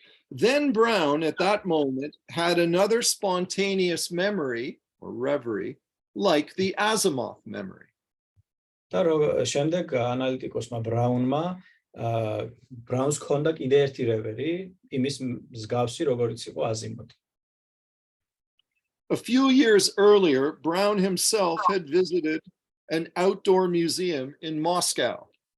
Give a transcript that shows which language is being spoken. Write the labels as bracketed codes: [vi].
[en] Then Brown, at that moment, had another spontaneous memory or reverie, like the Asimov memory. [ka] და შემდეგ ანალიტიკოსმა ბრაუნმა ბრაუნს ჰქონდა კიდე ერთი რევერი, იმის მსგავსი, როგორიც იყო აზიმოვი. [en] A few years earlier, Brown himself had visited an outdoor museum in Moscow.